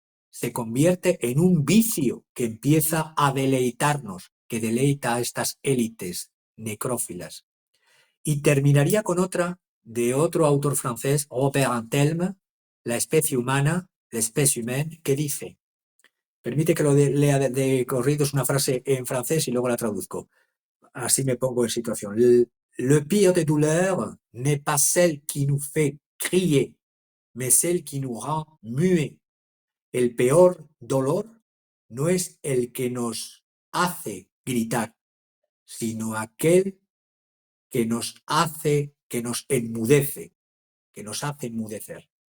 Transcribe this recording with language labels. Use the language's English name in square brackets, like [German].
[Spanish] Se convierte en un vicio que empieza a deleitarnos, que deleita a estas élites necrófilas. Y terminaría con otra de otro autor francés, Robert Antelme, La especie humana, l'espèce humaine, que dice, permite que lo lea de corrido, es una frase en francés y luego la traduzco. Así me pongo en situación. [French] Le pire des douleurs n'est pas celle qui nous fait crier, mais celle qui nous rend muets. [Spanish] El peor dolor no es el que nos hace gritar, sino aquel que nos hace, que nos enmudece, que nos hace enmudecer.